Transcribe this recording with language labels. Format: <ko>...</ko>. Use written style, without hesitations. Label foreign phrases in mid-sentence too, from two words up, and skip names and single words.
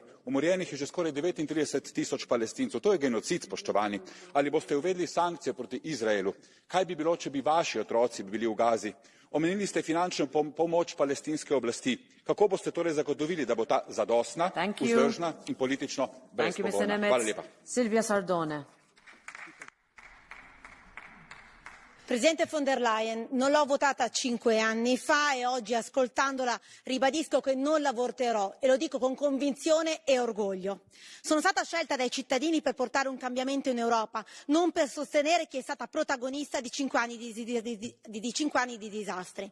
<sl>Umorjenih je že skoraj 39 tisoč Palestincev. To je genocid, spoštovani. Ali boste uvedli sankcije proti Izraelu? Kaj bi bilo, če bi vaši otroci bili v Gazi? Omenili ste finančno pomoč palestinske oblasti. Kako boste torej zagotovili, da bo ta zadostna, vzdržna in politično brezpogojna? Hvala lepa. Silvia Sardone.</sl> <it>Presidente von der Leyen, non l'ho votata 5 anni fa e oggi ascoltandola ribadisco che non la voterò e lo dico con convinzione e orgoglio. Sono stata scelta dai cittadini per portare un cambiamento in Europa, non per sostenere chi è stata protagonista di 5 anni di disastri.</it>